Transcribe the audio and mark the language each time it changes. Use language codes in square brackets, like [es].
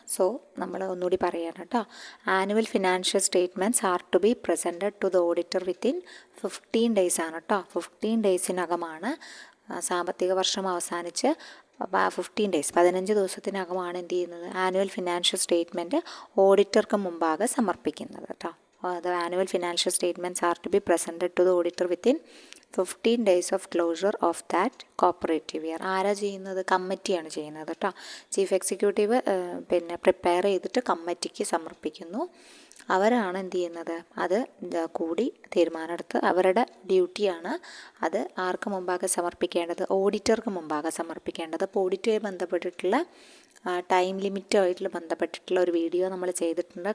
[ml] So നമ്മൾ ഒന്നുകൂടി പറയാണ് കേട്ടോ. [en] Annual financial statements are to be presented to the auditor within 15 days ആണ് കേട്ടോ. [ml] 15 ഡേയ്സിനകമാണ് സാമ്പത്തിക വർഷം അവസാനിച്ച് 15 ഡേയ്സ് 15 ദിവസത്തിനകമാണ് എന്ത് ചെയ്യുന്നത്, ആനുവൽ ഫിനാൻഷ്യൽ സ്റ്റേറ്റ്മെൻറ്റ് ഓഡിറ്റർക്ക് മുമ്പാകെ സമർപ്പിക്കുന്നത് കേട്ടോ. [en] The annual financial statements are to be presented to the auditor within 15 days of closure of that cooperative year. [ml] ആരാ ചെയ്യുന്നത്? കമ്മിറ്റിയാണ് ചെയ്യുന്നത് കേട്ടോ. ചീഫ് എക്സിക്യൂട്ടീവ് പ്രിപ്പയർ ചെയ്തിട്ട് കമ്മിറ്റിക്ക് സമർപ്പിക്കുന്നു. അവരാണ് എന്ത് ചെയ്യുന്നത്, അത് കൂടി തീരുമാനമെടുത്ത് അവരുടെ ഡ്യൂട്ടിയാണ് അത് ആർക്ക് മുമ്പാകെ സമർപ്പിക്കേണ്ടത്, ഓഡിറ്റർക്ക് മുമ്പാകെ സമർപ്പിക്കേണ്ടത്. അപ്പോൾ ഓഡിറ്റുമായി ബന്ധപ്പെട്ടിട്ടുള്ള ടൈം ലിമിറ്റുമായിട്ട് ബന്ധപ്പെട്ടിട്ടുള്ള ഒരു വീഡിയോ നമ്മൾ ചെയ്തിട്ടുണ്ട്.